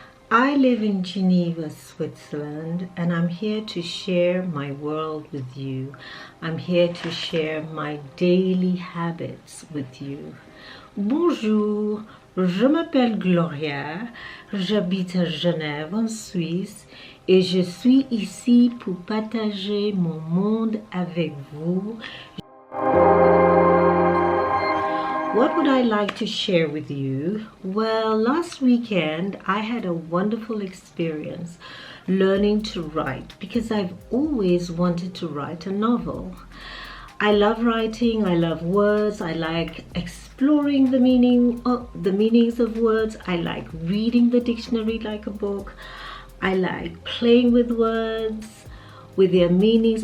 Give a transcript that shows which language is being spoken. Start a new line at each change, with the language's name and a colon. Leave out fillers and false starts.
English: I live in Geneva, Switzerland, and I'm here to share my world with you. I'm here to share my daily habits with you.
French: Bonjour, je m'appelle Gloria, j'habite à Genève, en Suisse, et je suis ici pour partager mon monde avec vous.
English: What would I like to share with you? Well, last weekend I had a wonderful experience learning to write because I've always wanted to write a novel. I love writing, I love words, I like exploring the meanings of words, I like reading the dictionary like a book, I like playing with words, with their meanings.